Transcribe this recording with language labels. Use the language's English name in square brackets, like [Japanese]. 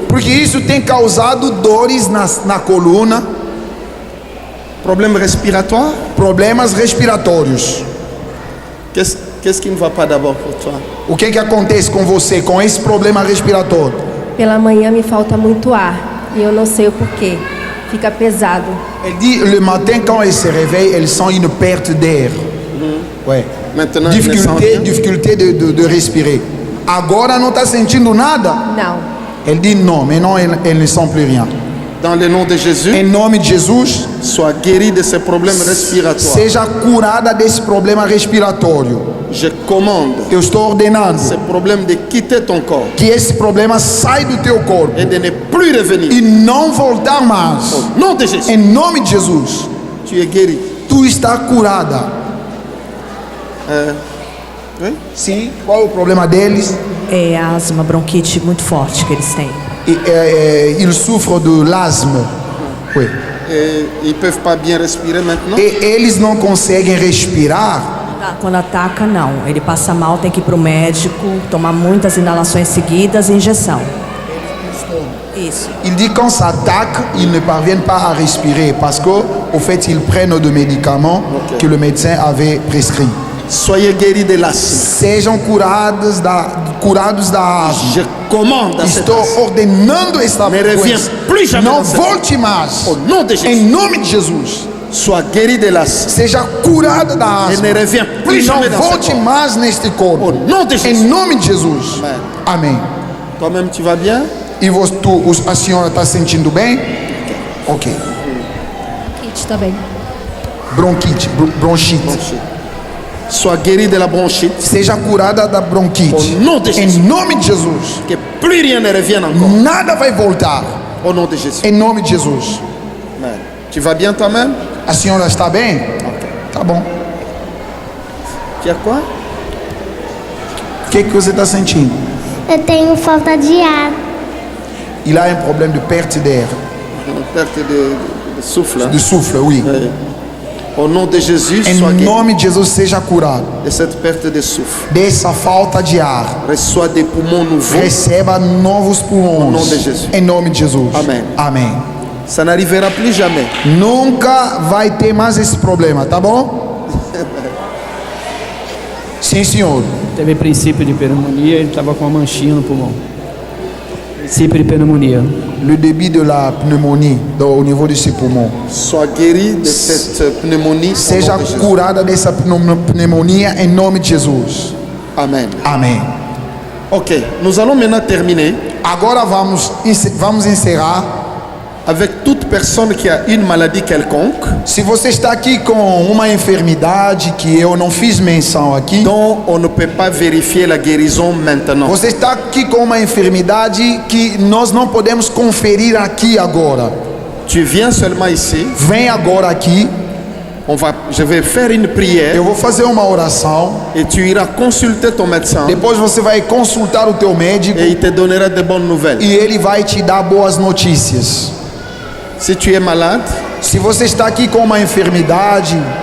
[Portuguese] Porque isso tem causado dores na coluna. [French] Problème respiratoire? [Portuguese] Problemas respiratórios. [French] Qu'est-ce qui ne va pas d'abord pour toi? [Portuguese] O que acontece com você com esse problema respiratório? Pela manhã me falta muito ar e eu não sei o porquê. Fica pesado. [French] Elle dit le matin quand elle se réveille, elle sent une perte d'air. Ouais. Maintenant, elle ne sent rien. Difficulté de respirer. [Portuguese] Agora não está sentindo nada? Não. [French] Elle dit non, maintenant elle ne sent plus rien. Dans le nom de Jésus, [Portuguese] em nome de Jesus, [French] sois guéri de ces problèmes respiratoires. [Portuguese] Seja curada desse problema respiratório. [French] Je commande. [Portuguese] Eu estou ordenando. [French] Ce problème de quitter ton corps. [Portuguese] Que esse problema saia do teu corpo. [French] Et de ne plus revenir. [Portuguese] E não voltar mais. [French] Au nom de Jésus. [Portuguese] Em nome de Jesus. [French] Tu es guéri. [Portuguese] Tu está curada. [French] Oui? [Portuguese] Sim. Qual é o problema deles? É asma, bronquite muito forte que eles têm. [French] Ils souffrent de l'asthme. Oui. Et ils peuvent pas bien respirer maintenant. [Portuguese] E eles não conseguem respirar. Quando ataca, não. Ele passa mal, tem que ir para o médico, tomar muitas inalações seguidas e injeção. Isso. [French] Il dit quand ça attaque, ils ne parviennent pas à respirer parce que, au fait, ils prennent des médicaments que le médecin avait prescrits. Soyez guéris de l'asthme. [Portuguese] Sejam curados da asma. [French] Je commande à [Portuguese] Estou ordenando esta doença. Não volte mais. [French] Au nom de Jésus. [Portuguese] Em nome de Jesus. [French] Sois guéri de l'asthme. [Portuguese] Seja curada da asma. [French] Et ne reviens plus [Portuguese] e não [French] jamais dans [Portuguese] volte [French] ce corps. [Portuguese] mais neste corpo. [French] Au nom de Jésus. [Portuguese] Em nome de Jesus. Amém. [French] Toi-même, tu vas bien? [Portuguese] E a senhora está sentindo bem? Ok. Bronquite também. Bronquite. Bronchite. [French] Sois guéri de la bronchite. [Portuguese] Seja curada da bronquite. [French] Au nom de Jésus. [Portuguese] Em nome de Jesus. [French] Que plus rien ne revienne encore. [Portuguese] Nada vai voltar. [French] Au nom de Jésus. [Portuguese] Em nome de Jesus. [French] Amen. Tu vas bien toi-même? [Portuguese] A senhora está bem? Ok. Tá bom. [French] Tu as quoi? [Portuguese] O que você está sentindo? Eu tenho falta de ar. [French] Il a un problème de perte d'air. Perte de souffle. De souffle, oui. Oui. Au nom de Jésus, sois [Portuguese] Em [French] guéri [Portuguese] nome de Jesus, seja curado [French] de cette perte de souffle. [Portuguese] dessa falta de ar. [French] Reçois des poumons nouveaux. [Portuguese] Receba novos pulmões. [French] Au nom de Jesus. [Portuguese] Em nome de Jesus. Amém. Amém. [French] Ça n'arrivera plus jamais. [Portuguese] Nunca vai ter mais esse problema, tá bom? Sim, senhor. Teve princípio de pneumonia, ele estava com uma manchinha no pulmão. Princípio de pneumonia. [French] Le début de la pneumonie au niveau de ses poumons. Sois guéri de cette pneumonie. [Portuguese] Seja curada dessa pneumonia em nome de Jesus. [French] Amen. [Portuguese] Amém. [French] Ok, nous allons maintenant terminer. [Portuguese] Agora vamos encerrar. [French] Avec toute personne qui a une maladie quelconque. [Portuguese] Se você está aqui com uma enfermidade que eu não fiz menção aqui, [French] dont on ne peut pas vérifier la guérison maintenant. [Portuguese] Você está aqui com uma enfermidade que nós não podemos conferir aqui agora. [French] Tu viens seulement ici. [Portuguese] Vem agora aqui. [French] Je vais faire une prière. [Portuguese] Eu vou fazer uma oração. [French] Et tu iras consulter ton médecin. [Portuguese] Depois você vai consultar o teu médico. [French] Et il te donnera de bonnes nouvelles. [Portuguese] E ele vai te dar boas notícias. [French] Se tu es malade, [Portuguese] se você está aqui com uma enfermidade